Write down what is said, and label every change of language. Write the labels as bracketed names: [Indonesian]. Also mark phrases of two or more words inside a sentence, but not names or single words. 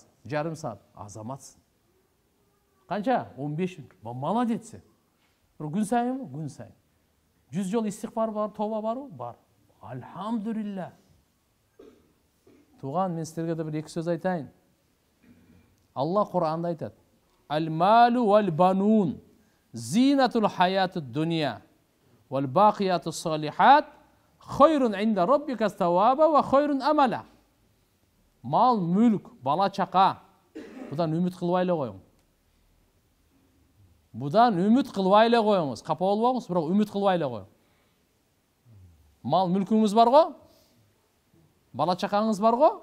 [Kyrgyz] Жарым саат. Азаматсың. Канча? 15 мүнөт. Молодецсиң. Күн сайынбы? Күн сайын. 100 жол истигфар бар, тоба барбы? Бар. Алхамдулилла. Туган, мен силерге да бир эки сөз айтайын. Алла Кур'анда айтат: [Arabic] "المال والبنون زينة الحياة الدنيا والباقيات الصالحات خير عند ربك ثوابا وخير أملا." [Kyrgyz] Мал, мүлк, бала чака. Будан үмүт кылбай эле коюң. Будан үмүт кылбай эле коюңуз. Капа болбоңуз, бирок үмүт кылбай эле коюң. Мал, мүлкүңүз барго? Бала чакаңыз барго?